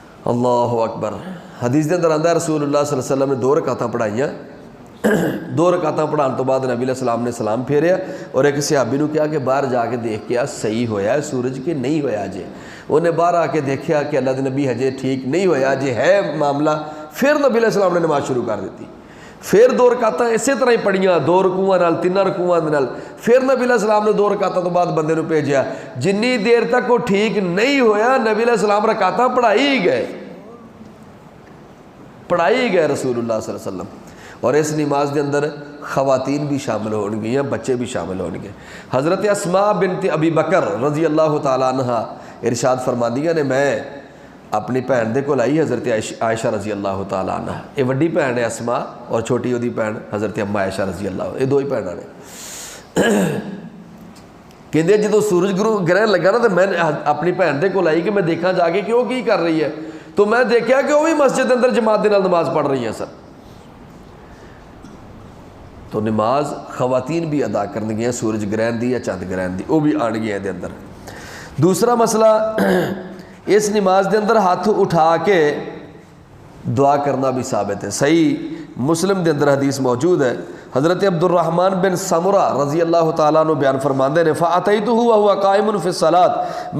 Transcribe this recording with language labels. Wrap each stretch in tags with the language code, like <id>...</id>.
<pa>اللہ اکبر. حدیث دے اندر آندا ہے رسول اللہ صلی اللہ علیہ وسلم نے 2 رکعتاں پڑھائیاں دو رکعتاں پڑھان تو بعد نبی علیہ السلام نے سلام پھیریا اور ایک صحابی نو کہا کہ باہر جا کے دیکھ کے صحیح ہویا ہے سورج کہ نہیں ہویا جے. انہیں باہر آ کے دیکھا کہ اللہ دے نبی ہجے ٹھیک نہیں ہویا جے ہے معاملہ. پھر نبی علیہ السلام نے نماز شروع کر دیتی. پھر دو رکعتاں اسی طرح ہی پڑھیاں 2 رکوعاں نال 3 رکوعاں نال. پھر نبی علیہ السلام نے 2 رکعتاں تو بعد بندے نو بھیجیا. جنی دیر تک وہ ٹھیک نہیں ہویا نبی علیہ السلام رکعتاں پڑھائی ہی گئے رسول اللہ صلی اللہ علیہ وسلم. اور اس نماز دے اندر خواتین بھی شامل ہون گئیں بچے بھی شامل ہون گے. حضرت اسماء بنت ابی بکر رضی اللہ تعالیٰ عنہ ارشاد فرماندیاں نے میں اپنی بھن دے کول آئی حضرت عائشہ رضی اللہ تعالیٰ عنہ. یہ وڈی بھن ہے اسماء اور چھوٹی وہی بھن حضرت اما عائشہ رضی اللہ. یہ 2 ہی بھناں نے. کہندے جدوں سورج گرہن لگا نا تو میں اپنی بھن دے کول آئی کہ میں دیکھاں جا کے کہ وہ کی کر رہی ہے. تو میں دیکھا کہ وہ بھی مسجد کے اندر جماعت دے نال نماز پڑھ رہی ہیں سر. تو نماز خواتین بھی ادا کرن گیا سورج گرہن دی یا چاند گرہن دی وہ بھی آن گیا دے اندر. دوسرا مسئلہ اس نماز دے اندر ہاتھ اٹھا کے دعا کرنا بھی ثابت ہے. صحیح مسلم دے اندر حدیث موجود ہے. حضرت عبد الرحمن بن سمرہ رضی اللہ تعالیٰ عنہ بیان فرماندے نے</pa> <ar>فَأَتَيْتُهُ وَهُوَ قَائِمٌ فِي الصَّلَاةِ.</ar>